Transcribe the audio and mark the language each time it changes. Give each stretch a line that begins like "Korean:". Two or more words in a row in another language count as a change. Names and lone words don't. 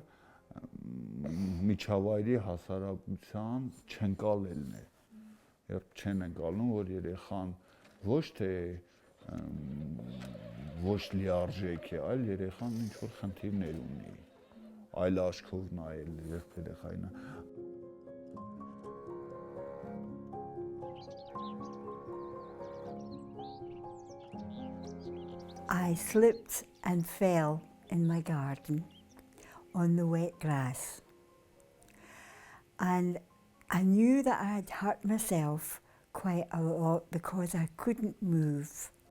Armenian: միջավայրի հասարակության չընկալելն է։ Երբ չեն ընկալում, որ երեխան ոչ թե ոչ լիարժեք է, այլ երեխան ինչ-որ խնդիրներ ունի, այլ աչքով նայել երբ երեխային։
English: I slipped and fell in my garden on the wet grass. And I knew that I had hurt myself quite a lot because I couldn't move.